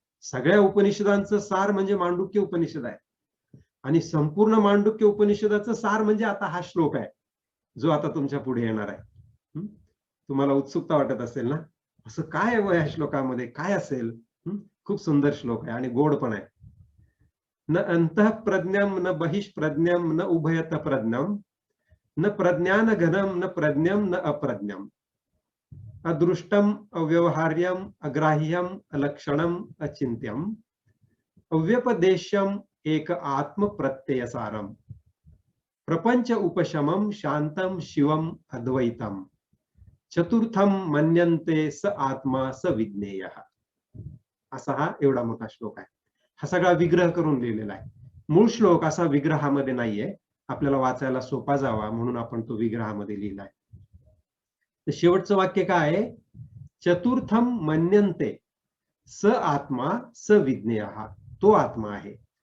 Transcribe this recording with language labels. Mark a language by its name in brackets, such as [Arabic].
[Marathi] सगळ्या उपनिषदांचं सार म्हणजे मांडुक्य उपनिषद आहे. आणि संपूर्ण मांडुक्य उपनिषदाचं सार म्हणजे आता हा श्लोक आहे जो आता तुमच्या पुढे येणार आहे. तुम्हाला उत्सुकता वाटत असेल ना, असं काय आहे या श्लोकामध्ये, काय असेल? खूप सुंदर श्लोक आहे आणि गोड पण आहे. [Sanskrit] न अंतः प्रज्ञम न बहिष्प्रज्ञम न उभयत प्रज्ञम न प्रज्ञान घनम न प्रज्ञम न अप्रज्ञम अदृष्टम अव्यवहार्यम अग्राह्यम अलक्षणम अचिंत्यम अव्यपदेश्यम एक आत्म प्रत्ययसारम प्रपंच उपशमम शांतम शिवम अद्वैतम चतुर्थम मन्यन्ते स आत्मा स विज्ञेयः. [Marathi] असा हा एवढा मोठा श्लोक आहे. हा सगळा विग्रह करून लिहिलेला आहे. मूळ श्लोक असा विग्रहामध्ये नाहीये. आपल्याला वाचायला सोपा जावा म्हणून आपण तो विग्रहामध्ये लिहिलाय. तर शेवटचं वाक्य काय आहे? [Sanskrit] चतुर्थम मन्यन्ते स आत्मा स विज्ञेयः. [Marathi] तो आत्मा आहे.